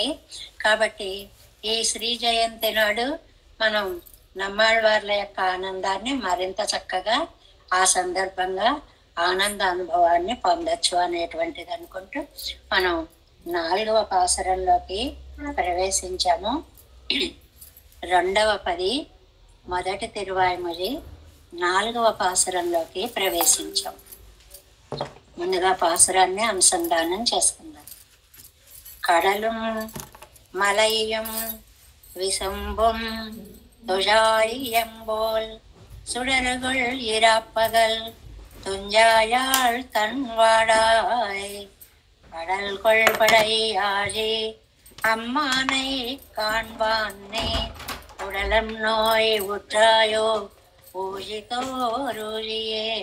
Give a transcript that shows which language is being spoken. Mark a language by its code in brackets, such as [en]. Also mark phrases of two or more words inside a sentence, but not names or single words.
[te] కాబట్టి ఈ శ్రీ జయంతి నాడు మనం నమ్మాళ్వార్ల యొక్క ఆనందాన్ని మరింత చక్కగా ఆ సందర్భంగా ఆనంద అనుభవాన్ని పొందొచ్చు అనేటువంటిది అనుకుంటూ మనం 4వ పాసురంలోకి ప్రవేశించాము. 2వ పది మొదటి తిరువాయిమొഴി 4వ పాసురంలోకి ప్రవేశించాం. ముందుగా పాసురాన్ని అనుసంధానం చేసుకుందాం. [ta] కడலும் மலையும் விசும்பும் துழாயம்போல் சுடர்கள் இராப்பகல் துஞ்சாயாள் தன்வாடாய் கடல் கொள்படையாழி அம்மானை காண்பானே உடலம் நோய் உற்றாயோ பூஜிதோருளியே.